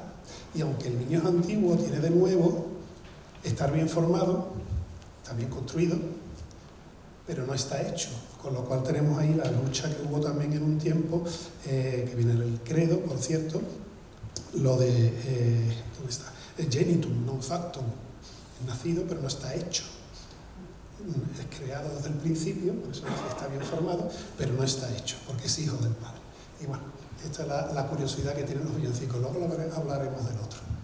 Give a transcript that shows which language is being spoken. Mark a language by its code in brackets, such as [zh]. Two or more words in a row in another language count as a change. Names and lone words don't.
[es] Y aunque el niño es antiguo, tiene de nuevo estar bien formado, está bien construido, pero no está hecho. Con lo cual tenemos ahí la lucha que hubo también en un tiempo, que viene del credo, por cierto, lo de, ¿dónde está? [la] Genitum, non factum, [es] es nacido pero no está hecho. Es creado desde el principio, por eso está bien formado, pero no está hecho, porque es hijo del Padre. Y bueno, esta es la curiosidad que tienen los villancicos. Luego hablaremos del otro.